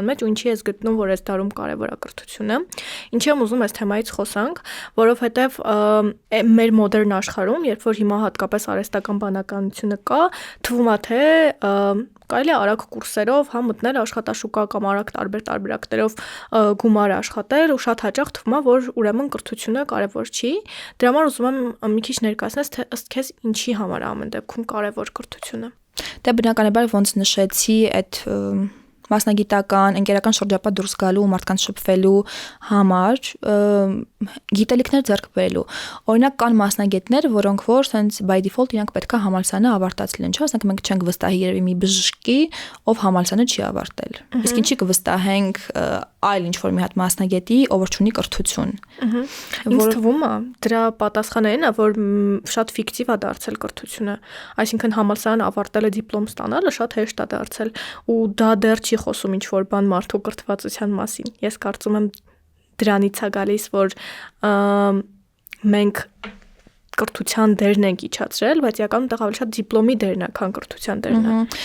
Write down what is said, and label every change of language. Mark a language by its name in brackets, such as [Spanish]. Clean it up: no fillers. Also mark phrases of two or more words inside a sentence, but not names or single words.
[Armenian] մեջ ու ինչի ես գտնում որ այս դարում կարևոր է կրթությունը ինչի եմ ուզում այս թեմայից խոսանք որովհետև մեր մոդեռն աշխարհում երբ որ հիմա հատկապես արհեստական բանականությունը կա թվում է թե կարելի է արագ կուրսերով հա մտնել աշխատաշուկա կամ արագ տարբեր տարբերակներով գումար աշխատել ու շատ հաճախ թվում է որ ուրեմն կրթությունը կարևոր չի դրա համար ուզում եմ մի քիչ ներկայացնես թե ըստ քեզ ինչի համար է ամեն դեպքում կարևոր կրթությունը Դե բնականաբար ոնց նշեցի այդ մասնագիտական, ընկերական շրջապատ դուրս գալու ու մարդկանց շփվելու համար գիտելիքներ ձեռք բերելու։ Օրինակ կան մասնագետներ, որոնք որ [English] sense by default [Armenian] իրանք պետքա համալսարանը ավարտած լինեն, չէ՞, ասենք մենք չենք վստահի երևի մի բժշկի, ով համալսարանը չի ավարտել։ Իսկ ինչի կվստահենք այլ ինչ-որ մի հատ մասնագետի, ով չունի կրթություն։ Ինձ թվում է դրա պատասխանը այն է, որ շատ ֆիկտիվ է դարձել կրթությունը, այսինքն համալսարան ավարտելը դիպլոմ ստանալը շատ հեշտ է դարձել ու դա դեռ չի խոսում ինչ-որ բան մարդու կրթվածության մասին։ Ես կարծում եմ դրանից է գալիս, որ մենք կրթության դերն ենք իջացրել, բայց իրականում դա ավելի շատ դիպլոմի դերն է, քան կրթության դերն է։